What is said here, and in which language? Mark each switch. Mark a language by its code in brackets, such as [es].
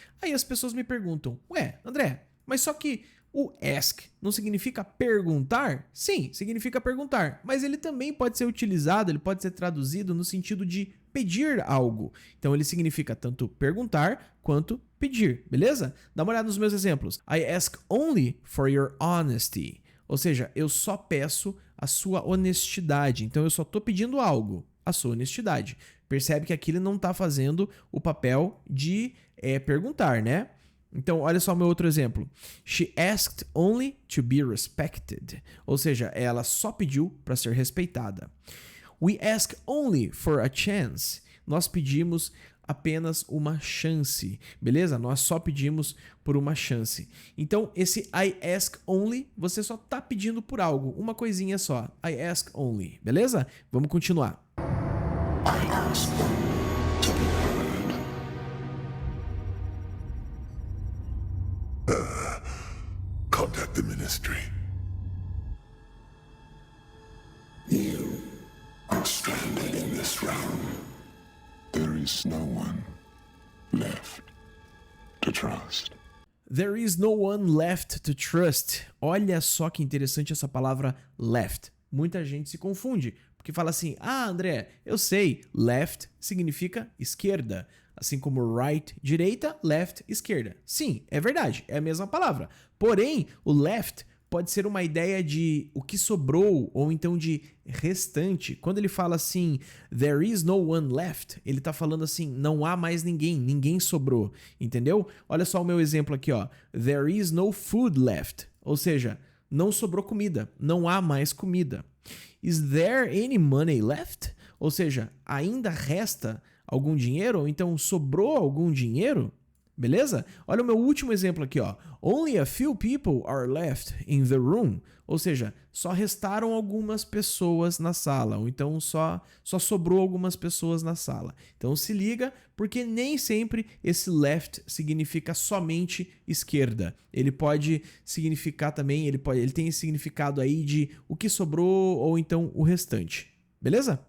[pt] Aí as pessoas me perguntam, ué, André, mas só que o ask não significa perguntar? Sim, significa perguntar, mas ele também pode ser utilizado, ele pode ser traduzido no sentido de pedir algo. Então ele significa tanto perguntar quanto pedir, beleza? Dá uma olhada nos meus exemplos. [en] I ask only for your honesty. [pt] Ou seja, eu só peço a sua honestidade. Então eu só tô pedindo algo, a sua honestidade. Percebe que aqui ele não tá fazendo o papel de perguntar, né? Então, olha só o meu outro exemplo. [en] She asked only to be respected. [pt] Ou seja, ela só pediu para ser respeitada. [en] We ask only for a chance. [pt] Nós pedimos apenas uma chance, beleza? Nós só pedimos por uma chance. Então, esse [en] I ask only, [pt] você só tá pedindo por algo, uma coisinha só. [en] I ask only, [pt] beleza? Vamos continuar. [en] I ask to be heard. Contact the ministry. You are stranded in this realm. There is no one left to trust. There is no one left to trust. [pt] Olha só que interessante essa palavra left. Muita gente se confunde, porque fala assim, ah, André, eu sei, left significa esquerda. Assim como right, direita, left, esquerda. Sim, é verdade, é a mesma palavra. Porém, o left pode ser uma ideia de o que sobrou, ou então de restante. Quando ele fala assim, [en] there is no one left, [pt] ele tá falando assim, não há mais ninguém, ninguém sobrou, entendeu? Olha só o meu exemplo aqui, ó. [en] There is no food left, [pt] ou seja, não sobrou comida, não há mais comida. [en] Is there any money left? [pt] Ou seja, ainda resta algum dinheiro, ou então sobrou algum dinheiro? Beleza? Olha o meu último exemplo aqui, ó. [en] Only a few people are left in the room. [pt] Ou seja, só restaram algumas pessoas na sala. Ou então só sobrou algumas pessoas na sala. Então se liga, porque nem sempre esse left significa somente esquerda. Ele pode significar também, ele tem esse significado aí de o que sobrou ou então o restante. Beleza?